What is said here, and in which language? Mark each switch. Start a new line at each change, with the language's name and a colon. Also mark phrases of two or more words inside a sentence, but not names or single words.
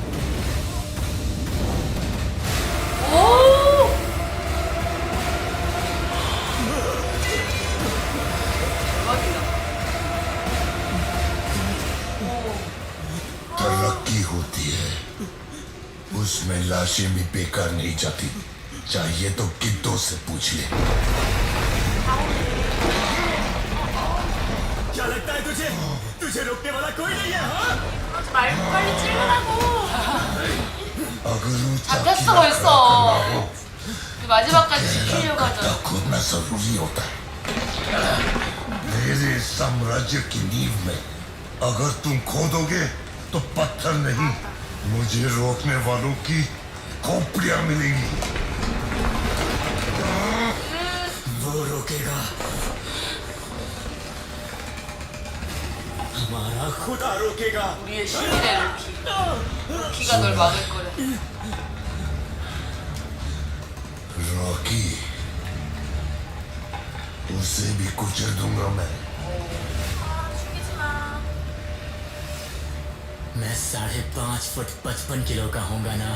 Hindi: तरक्की होती है, उसमें लाशें भी बेकार नहीं जाती। चाहिए तो गिद्धों से पूछ ले। क्या लगता है तुझे रोकने वाला कोई नहीं है? हाँ?
Korean: 빨리 찔러라고.
Hindi: अगर
Korean: 잡혔어 벌써. 마지막까지 지키려고 하잖아.
Hindi: खोदना जरूरी होता है। मेरे साम्राज्य की नींव में अगर तुम खोदोगे तो पत्थर नहीं, मुझे रोकने वालों की खोपड़ियां मिलेंगी। वो रोकेगा, हमारा खुदा रोकेगा।
Korean: 우리의 신이네 로키. 로키가 널 막을 거래.
Hindi: रॉकी, उसे भी कुचल दूंगा मैं। मैं 5.5 फुट 55 किलो का होऊंगा ना।